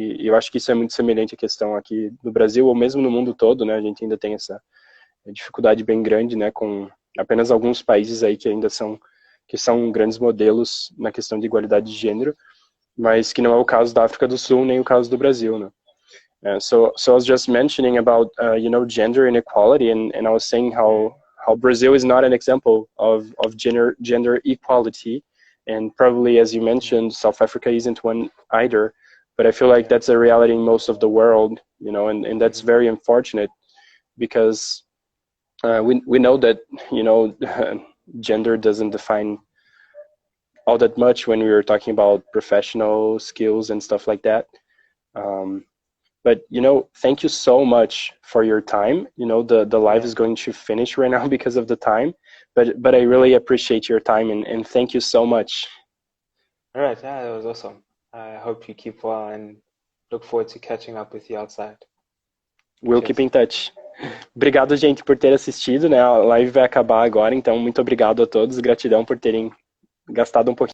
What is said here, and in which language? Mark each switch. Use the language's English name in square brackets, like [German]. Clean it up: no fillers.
[Portuguese] E eu acho que isso é muito semelhante à questão aqui no Brasil, ou mesmo no mundo todo, né? A gente ainda tem essa dificuldade bem grande, né? Com apenas alguns países aí que ainda são grandes modelos na questão de igualdade de gênero, mas que não é o caso da África do Sul, nem o caso do Brasil, né? [English] So I was just mentioning about, you know, gender inequality, and I was saying how Brazil is not an example of gender equality. And probably, as you mentioned, South Africa isn't one either. But I feel like that's a reality in most of the world, you know, and that's very unfortunate because we know that, you know, gender doesn't define all that much when we were talking about professional skills and stuff like that. But, thank you so much for your time. The live Yeah. is going to finish right now because of the time. But I really appreciate your time and thank you so much. All right. Yeah, that was awesome. I hope you keep well and look forward to catching up with you outside. We'll keep Cheers. in touch. [Portuguese] Obrigado, gente, por ter assistido, né? A live vai acabar agora, então muito obrigado a todos. Gratidão por terem gastado um pouquinho